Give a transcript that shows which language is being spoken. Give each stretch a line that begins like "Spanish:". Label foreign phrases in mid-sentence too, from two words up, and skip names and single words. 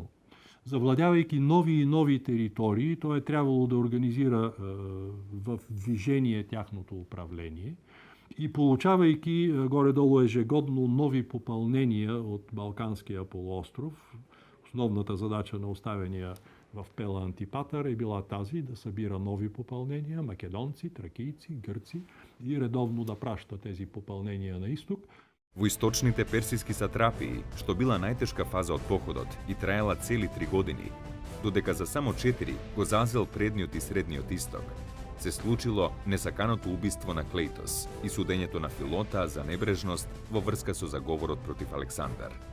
Bulgarian: Завладявайки нови и нови територии, той е трябвало да организира в движение тяхното управление и получавайки горе-долу ежегодно нови попълнения от Балканския полуостров. Основната задача на оставения в Пела Антипатър е била тази да събира нови попълнения, македонци, тракийци, гърци и редовно да праща тези попълнения на изток.
Macedonian: Во источните персиски сатрапии, што била најтешка фаза од походот и траела цели 3 години, додека за само 4 го зазел предниот и средниот исток, се случило несаканото убиство на Клейтос и судењето на Филота за небрежност во врска со заговорот против Александар.